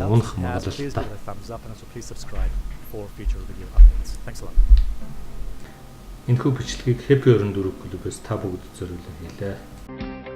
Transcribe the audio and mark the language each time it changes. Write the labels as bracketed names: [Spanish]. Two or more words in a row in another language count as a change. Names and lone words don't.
[Mongolian] рүү унах [English] helps. So please [Mongolian] магадлалтай. [English] give it a thumbs up and also please subscribe for future video updates. Thanks a lot. [Mongolian] Энэхүү бичлэгийг Happy 24 клубээс та бүгд зориулан хийлээ.